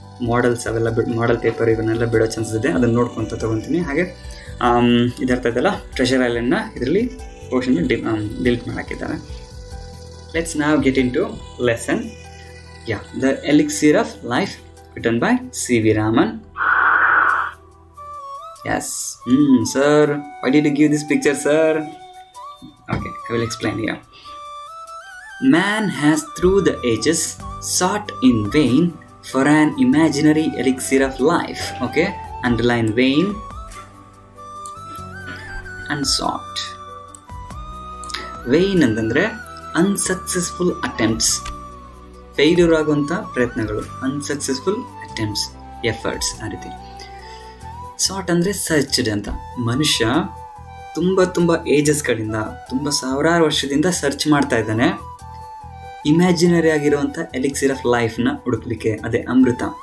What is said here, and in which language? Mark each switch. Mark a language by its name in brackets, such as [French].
[Kannada] Models ಅವೆಲ್ಲ ಮಾಡಲ್ paper ಇವನ್ನೆಲ್ಲ ಬಿಡೋ ಚಾನ್ಸಸ್ ಇದೆ, ಅದನ್ನು ನೋಡ್ಕೊತ ತೊಗೊತೀನಿ. ಹಾಗೆ ಇದರ್ಥ ಇದೆಲ್ಲ ಟ್ರೆಷರ್ ಐಲ್ಯಾಂಡ್ನ ಇದರಲ್ಲಿ ಪೋರ್ಷನ್ ಡಿಲೀಟ್ ಮಾಡಾಕಿದ್ದಾರೆ. [English] Let's ನಾವ್ get into lesson. The elixir of life written by C.V. Raman. Yes. Sir, why did you give this picture, sir? Okay, I will explain here. Man has through the ages sought in vain for an imaginary elixir of life. Okay, underline vain and sought. [Kannada] Vain ಅಂತಂದ್ರೆ unsuccessful attempts, failure ಆಗುವಂಥ ಪ್ರಯತ್ನಗಳು, unsuccessful attempts, efforts ಆ ರೀತಿ. ಸಾಟ್ ಅಂದರೆ searched ಅಂತ. ಮನುಷ್ಯ ತುಂಬ ಏಜಸ್ಗಳಿಂದ, ತುಂಬ ಸಾವಿರಾರು ವರ್ಷದಿಂದ ಸರ್ಚ್ ಮಾಡ್ತಾ ಇದ್ದಾನೆ ಇಮ್ಯಾಜಿನರಿ ಆಗಿರುವಂಥ ಎಲಿಕ್ಸಿರ್ ಆಫ್ ಲೈಫ್ನ ಹುಡುಕ್ಲಿಕ್ಕೆ. ಅದೇ ಅಮೃತ.